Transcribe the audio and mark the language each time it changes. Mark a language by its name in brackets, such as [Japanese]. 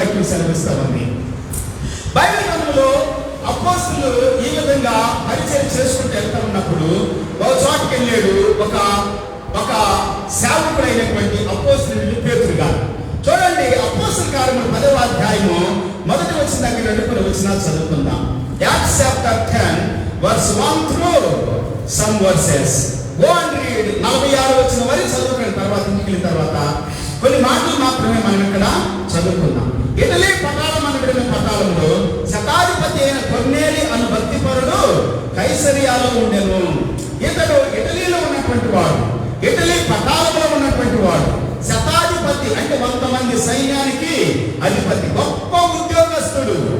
[Telugu] సెలవిస్తామని. Bible గ్రంథంలో అపోస్తలులు ఈ విధంగా పరిచయం చేసుకుంటూ వెళ్తా ఉన్నప్పుడు ఒక చోటుకి వెళ్ళాడు ఒక సేవకుడైనటువంటి అపోస్తలుడు పేతురు గారు. చూడండి, అపోస్తల కార్యములు 10వ అధ్యాయము మొదటి వచ్చిన దగ్గర 2 వచనాలు చదువుకుందాం. [English] Acts chapter 10 verse 1 through some verses. Go and read. [Telugu] 46 వచనం వరకు చదువుకున్న తర్వాత ఇంటికి వెళ్ళిన తర్వాత కొన్ని మాటలు మాత్రమే మనం ఇక్కడ చదువుకుందాం. ఇటలీ పటాలం అనబడిన పటాలంలో శతాధిపతి అయిన కొర్నేలి అను భక్తిపరుడు కైసరియాలో ఉండెను. ఇతడు ఇటలీలో ఉన్నటువంటి వాడు, ఇటలీ పటాలంలో ఉన్నటువంటి వాడు, శతాధిపతి అంటే 100 మంది సైన్యానికి అధిపతి, గొప్ప ఉద్యోగస్తుడు.